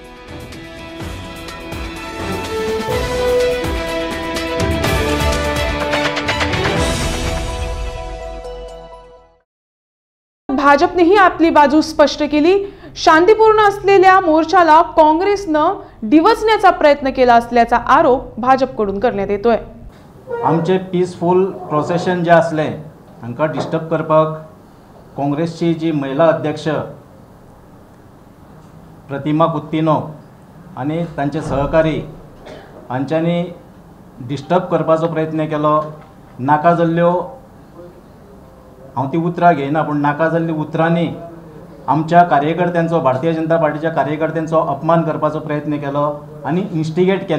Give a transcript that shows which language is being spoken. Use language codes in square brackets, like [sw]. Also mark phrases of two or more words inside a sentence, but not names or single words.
[mr] भाजपनेही आपली बाजू स्पष्ट केली। शांतीपूर्ण असलेल्या मोर्चाला काँग्रेसनं डिवचण्याचा प्रयत्न केला असल्याचा आरोप भाजपकडून करण्यात येतोय। [kok] आमचे [en] peaceful procession [kok] जे असले हांकां डिस्टर्ब करपाक काँग्रेसची जी महिला अध्यक्ष प्रतिमा कुत्तीनो आणि तांचे सहकारी हांच्यांनी डिस्टर्ब करपाचो प्रयत्न केलो। नाका जाल्ल्यो हांव ती उतरां घेयना, पूण नाका जाल्ली उतरांनी आमच्या कार्यकर्त्यांचो, भारतीय जनता पार्टीच्या कार्यकर्त्यांचो अपमान करपाचो प्रयत्न केलो आनी इन्स्टिगेट केले।